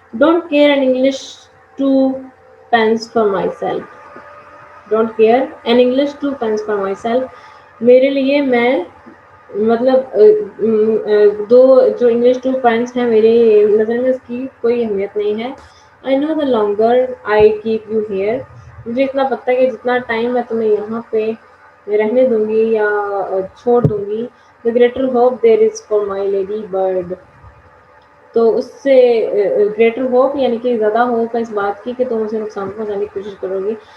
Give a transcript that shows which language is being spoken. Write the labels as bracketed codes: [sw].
[en] Don't care in English two pence for myself. Don't care an English two pence for myself. [ur] میرے لیے میں مطلب دو جو English to پینس ہیں میری نظر میں اس کی کوئی اہمیت نہیں ہے. [en] I know the longer I keep you here. [ur] مجھے اتنا پتہ ہے کہ جتنا ٹائم میں تمہیں یہاں پہ رہنے دوں گی یا چھوڑ دوں گی. [en] The greater hope there is for my lady bird. [ur] تو اس سے گریٹر ہوپ یعنی کہ زیادہ ہوپ ہے اس بات کی کہ تم اسے نقصان پہنچانے کی کوشش کرو گی.